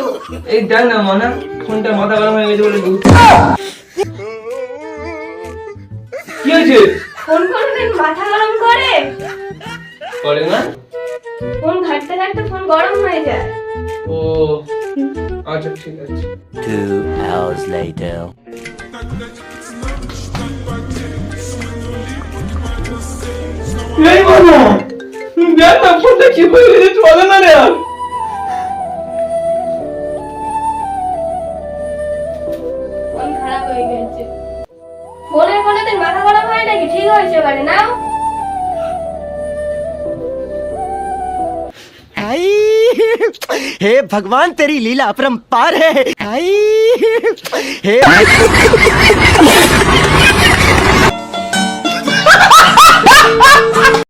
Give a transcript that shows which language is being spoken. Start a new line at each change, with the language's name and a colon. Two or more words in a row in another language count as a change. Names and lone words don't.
Bangla: এই দেখ না মানা, ফোনটা মাথা গরম হয়ে গেছে বলে। কি হয়েছে? ফোন কোনোদিন মাথা গরম করে? করে না? ফোন ঘাটতে ঘাটতে ফোন গরম হয়ে যায়। ও আচ্ছা ঠিক আছে।
English: 2 hours later.
Bangla: এই বাবা, দেখ না ফোনটা কি হয়ে গেছে, চলে না রে আর। ফোন খারাপ হয়ে গেছে। ফোনে কোনোদিন মাথা গরম হয় নাকি? ঠিক হয়েছে এবারে নাও।
Hindi: हाय हे भगवान तेरी लीला अपरंपार है हाय हे